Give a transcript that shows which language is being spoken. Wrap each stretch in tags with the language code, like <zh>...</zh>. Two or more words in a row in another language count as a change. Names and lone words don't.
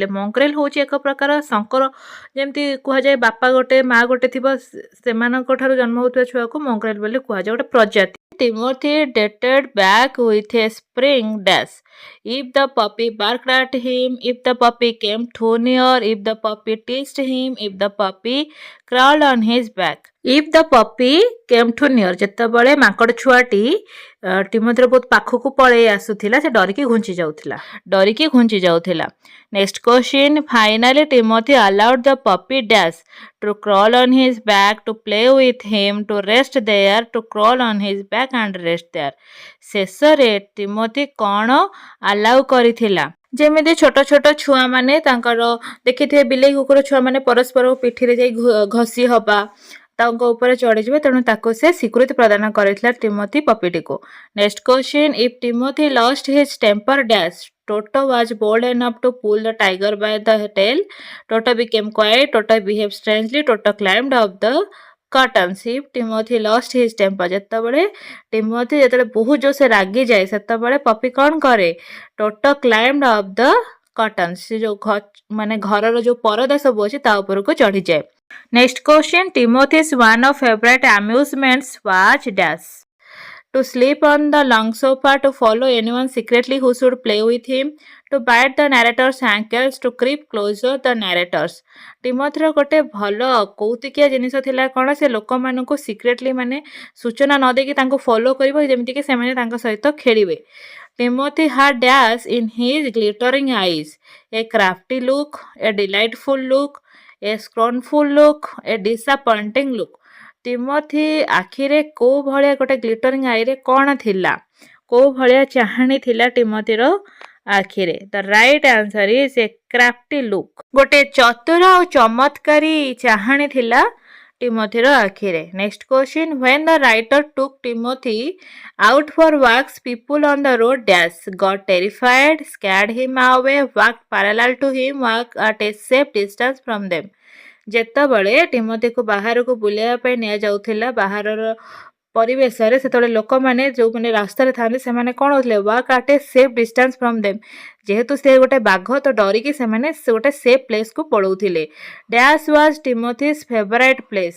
<or>ମଙ୍ଗରେଲ ହେଉଛି ଏକ ପ୍ରକାର ଶଙ୍କର ଯେମିତି କୁହାଯାଏ ବାପା ଗୋଟେ ମା ଗୋଟେ ଥିବ ସେମାନଙ୍କ ଠାରୁ ଜନ୍ମ ହେଉଥିବା ଛୁଆକୁ ମଙ୍ଗରେଲ ବୋଲି କୁହାଯାଏ ଗୋଟେ ପ୍ରଜାତି।</or> <en>Timothy dated back with a spring dash. If the puppy barked at him, if the puppy came too near, if the puppy teased him, if the puppy crawled on his back. If the puppy came too near</en> <or>ଯେତେବେଳେ ମାଙ୍କଡ଼ ଛୁଆଟି ଟିମୋଥିର ବହୁତ ପାଖକୁ ପଳେଇ ଆସୁଥିଲା ସେ ଡରିକି ଘୁଞ୍ଚି ଯାଉଥିଲା।</or> <en>next question finally ଟିମୋଥି allowed the puppy dash to crawl on his back, to play with him, to rest there, to crawl on his back and rest there.</en> <or>ଶେଷରେ ଟିମୋଥି କ'ଣ ଆଲାଉ କରିଥିଲା? ଯେମିତି ଛୋଟ ଛୋଟ ଛୁଆମାନେ ତାଙ୍କର ଦେଖିଥିବେ ବିଲେଇ କୁକୁର ଛୁଆମାନେ ପରସ୍ପର ପିଠିରେ ଯାଇ ଘଷି ହବା ତାଙ୍କ ଉପରେ ଚଢ଼ିଯିବେ ତେଣୁ ତାକୁ ସେ ସ୍ୱୀକୃତି ପ୍ରଦାନ କରିଥିଲା ଟିମୋଥି ପପିଟିକୁ।</or> <en>next question if Timothy lost his temper dash Toto was bold enough to pull the tiger by the tail. Toto became quiet. Toto behaved strangely. Toto climbed up the curtains. If Timothy lost his temper</en> <or>ଯେତେବେଳେ ଟିମୋଥି ଯେତେବେଳେ ବହୁତ ଜୋରସେ ରାଗି ଯାଏ ସେତେବେଳେ ପପି କ'ଣ କରେ?</or> <en>Toto climbed up the curtains.</en> <or>ସେ ଯେଉଁ ମାନେ ଘରର ଯେଉଁ ପରଦା ସବୁ ଅଛି ତା ଉପରକୁ ଚଢ଼ିଯାଏ।</or> <en>next question Timothy's one of favorite amusements was dash. To sleep on the long sofa, to follow anyone secretly who should play with him, to bite the narrator's ankles, to creep closer the narrators.</en> <or>ଟିମୋଥିର ଗୋଟେ ଭଲ କୌତୁକିଆ ଜିନିଷ ଥିଲା କ'ଣ ସେ ଲୋକମାନଙ୍କୁ ସିକ୍ରେଟଲି ମାନେ ସୂଚନା ନ ଦେଇକି ତାଙ୍କୁ ଫଲୋ କରିବ ଯେମିତିକି ସେମାନେ ତାଙ୍କ ସହିତ ଖେଳିବେ।</or> <en>Timothy had dash in his glittering eyes, a crafty look, a delightful look, a scornful look, a disappointing look.</en> <or>ଟିମୋଥି ଆଖିରେ କୋଉ ଭଳିଆ ଗୋଟେ</or> <en>glittering eyeରେ</en> <or>କ'ଣ ଥିଲା? କୋଉ ଭଳିଆ ଚାହାଣୀ ଥିଲା ଟିମୋଥିର ଆଖିରେ?</or> <en>the right answer is a crafty look.</en> <or>ଗୋଟେ ଚତୁର ଆଉ ଚମତ୍କାରୀ ଚାହାଣୀ ଥିଲା ଟିମୋଥିର ଆଖିରେ।</or> <en>next question when the writer took Timothy out for walks, people on the road dash got terrified, scared him away, walked parallel to him, walked at a safe distance from them.</en> <or>ଯେତେବେଳେ ଟିମୋଥିକୁ ବାହାରକୁ ବୁଲିବା ପାଇଁ ନିଆଯାଉଥିଲା ବାହାରର ପରିବେଶରେ ସେତେବେଳେ ଲୋକମାନେ ଯେଉଁମାନେ ରାସ୍ତାରେ ଥାଆନ୍ତି ସେମାନେ କ'ଣ ହେଉଥିଲେ?</or> <en>walk at a safe distance from them.</en> <or>ଯେହେତୁ ସେ ଗୋଟେ ବାଘ ତ ଡରିକି ସେମାନେ ଗୋଟେ</or> <en>safe placeକୁ</en> <or>ପଳାଉଥିଲେ।</or> <en>dash was Timothy's favourite place.</en>